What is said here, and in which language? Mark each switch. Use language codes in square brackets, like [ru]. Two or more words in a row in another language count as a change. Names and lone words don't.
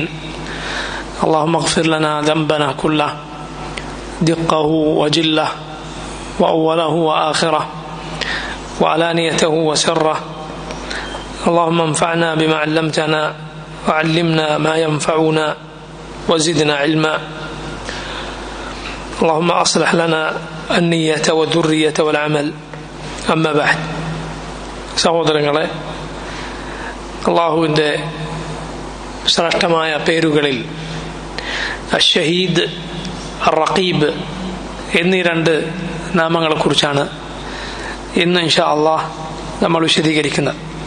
[ar] اللهم اغفر لنا ذنبنا كله، دقه وجله وأوله وآخره وعلانيته وسره. اللهم انفعنا بما علمتنا وعلمنا ما ينفعنا وزدنا علما. اللهم أصلح لنا النية والذرية والعمل. أما بعد. [ml] സഹോദരങ്ങളെ, അള്ളാഹുവിൻ്റെ ശ്രേഷ്ഠമായ പേരുകളിൽ അഷ്ഷഹീദ്, റഖീബ് എന്നീ രണ്ട് നാമങ്ങളെക്കുറിച്ചാണ് ഇന്ന് [ar] إن شاء الله [ml] നമ്മൾ വിശദീകരിക്കുന്നത്.